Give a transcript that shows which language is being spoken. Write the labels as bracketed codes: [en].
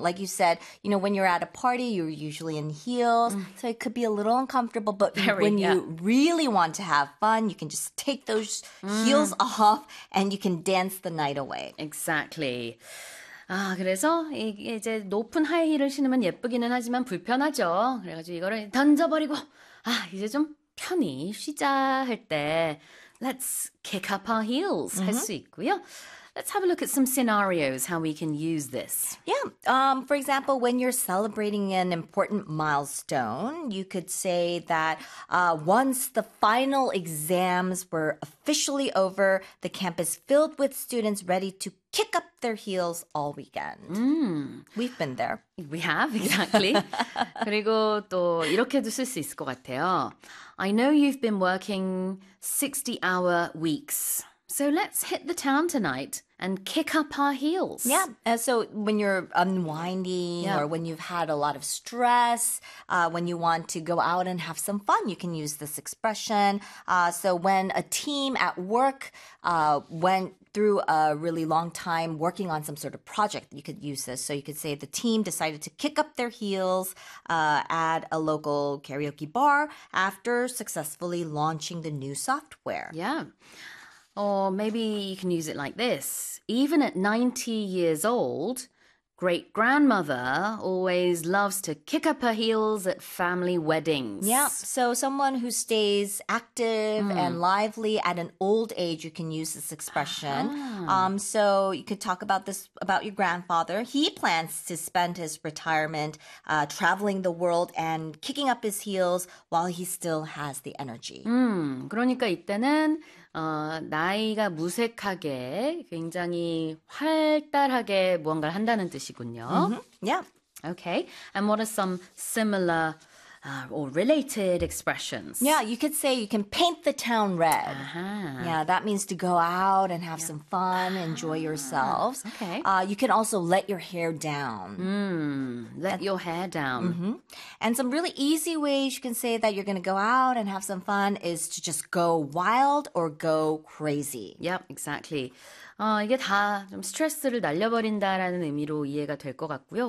[en] Like you said, you know, when you're at a party, you're usually in heels, so it could be a little uncomfortable. But when you really want to have fun, you can just take those heels off and you can dance the night away. Exactly. [ko] 아, 그래서 이제 높은 하이힐을 신으면 예쁘기는 하지만 불편하죠. 그래가지고 이거를 던져버리고 아, 이제 좀 편히 쉬자 할 때 [en] Let's kick up our heels [ko] 할 수 있고요. [en] Let's have a look at some scenarios how we can use this. Yeah, for example, when you're celebrating an important milestone, you could say that once the final exams were officially over, the campus filled with students ready to kick up their heels all weekend. We've been there. We have, exactly. [ko] 그리고 또 이렇게도 쓸 수 있을 것 같아요. [en] I know you've been working 60-hour weeks. So let's hit the town tonight and kick up our heels. Yeah, so when you're unwinding or when you've had a lot of stress, when you want to go out and have some fun, you can use this expression. So when a team at work went through a really long time working on some sort of project, you could use this. So you could say the team decided to kick up their heels at a local karaoke bar after successfully launching the new software. Yeah. Or maybe you can use it like this. Even at 90 years old, great-grandmother always loves to kick up her heels at family weddings. Yeah, so someone who stays active and lively at an old age, you can use this expression. So you could talk about this about your grandfather. He plans to spend his retirement traveling the world and kicking up his heels while he still has the energy. [ko] 그러니까 이때는 나이가 무색하게 굉장히 활달하게 무언가를 한다는 뜻이군요. [en] Mm-hmm. Yeah. Okay. And what are some similar or related expressions? Yeah, you could say you can paint the town red. Uh-huh. Yeah, that means to go out and have some fun, enjoy yourselves. Okay. You can also let your hair down. Your hair down. Mm-hmm. And some really easy ways you can say that you're going to go out and have some fun is to just go wild or go crazy. Yep, exactly. [ko] 이게 다 좀 스트레스를 날려버린다라는 의미로 이해가 될 것 같고요.